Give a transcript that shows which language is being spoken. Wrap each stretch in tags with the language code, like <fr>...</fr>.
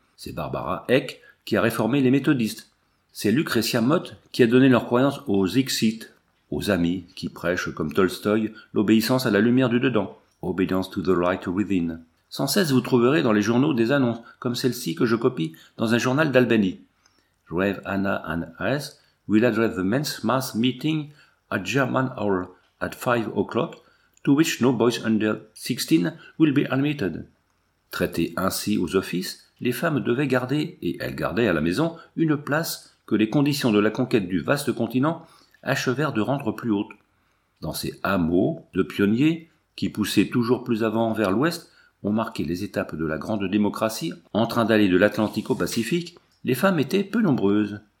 <fr>C'est Barbara Eck qui a réformé les méthodistes. C'est Lucretia Mott qui a donné leur croyance aux Ixites, aux amis qui prêchent comme Tolstoï l'obéissance à la lumière du dedans,</fr> <en>obedience to the light within.</en> <fr>Sans cesse vous trouverez dans les journaux des annonces comme celle-ci que je copie dans un journal d'Albany.</fr> <en>Rev. Anna and Harris will address the men's mass meeting at German Hall at 5 o'clock, to which no boys under 16 will be admitted.</en> <fr>Traitées ainsi aux offices, les femmes devaient garder, et elles gardaient à la maison, une place que que les conditions de la conquête du vaste continent achevèrent de rendre plus hautes. Dans ces hameaux de pionniers, qui poussaient toujours plus avant vers l'ouest, ont marqué les étapes de la grande démocratie, en train d'aller de l'Atlantique au Pacifique, les femmes étaient peu nombreuses.</fr>